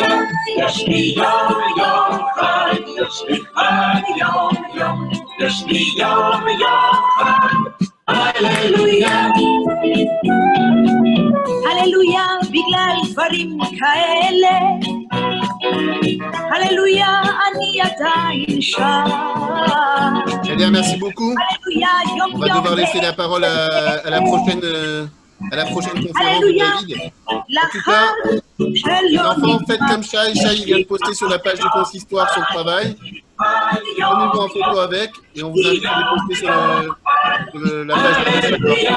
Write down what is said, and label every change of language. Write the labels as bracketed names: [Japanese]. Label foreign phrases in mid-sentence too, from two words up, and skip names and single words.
[Hebrew] יש לי יום יום חג, יש לי חג יום יום, יש לי יום יום חג, הללויה. הללויה בגלל דברים כאלה, הללויה אני עדיין שם. [French] Dalia, merci beaucoup. [Hebrew] הללויה יום [French] On va [Hebrew] יום [French] devoir laisser la parole à la prochaine conférence de David. En tout cas, les enfants, faites comme Shai. Shai vient de poster sur la page du consistoire son travail. Prenez-vous en photo avec et on vous invite à les poster sur la page du consistoire.